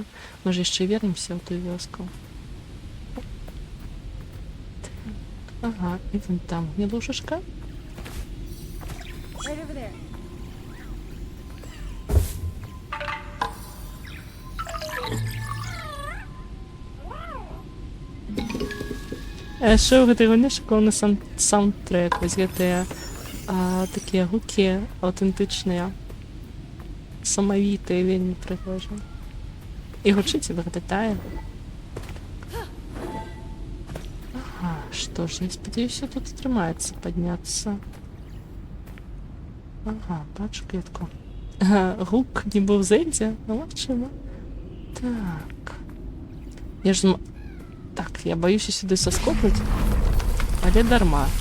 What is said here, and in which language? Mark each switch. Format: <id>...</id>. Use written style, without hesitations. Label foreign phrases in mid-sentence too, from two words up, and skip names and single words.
<uk>Ми ж ще вернемося в ту вёску. Ага, і вон там гнилушечка.</uk> <be>Ще в гэтай гульні шикоўны саундтрек, вось гэтыя такія гукі аўтэнтычныя, самавітыя, вельмі прыгожыя. І гучыць і выглядае. Ага, што ж, я спадзяюся, тут атрымаецца падняцца. Ага, бачу кветку. Гук не быў Зельдзе, ну магчыма. Так.</be> <uk>Я ж так, я боюся сюди соскокнути, але дарма.</uk>